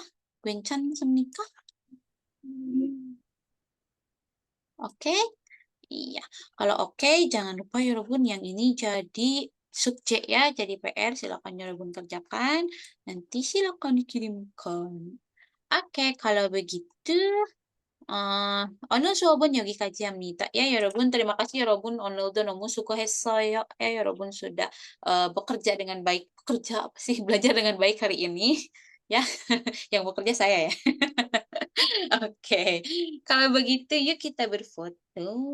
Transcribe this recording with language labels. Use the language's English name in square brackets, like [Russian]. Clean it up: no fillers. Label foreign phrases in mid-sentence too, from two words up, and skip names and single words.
[Korean] 괜찮습니까? Oke. [Indonesian] Iya, kalau oke jangan lupa ya Rabun yang ini jadi subjek ya, jadi PR silakan ya Rabun kerjakan. Nanti silakan dikirimkan. Oke, kalau begitu [Korean] 오늘 수업은 여기까지합니다. Ya, 여러분 [Indonesian] terima kasih [Korean] 여러분 오늘도 너무 수고했어요. [Indonesian] Ya, 여러분 sudah bekerja dengan baik. Bekerja apa sih? Belajar dengan baik hari ini. Ya, yang bekerja saya ya. Oke, kalau begitu yuk kita berfoto.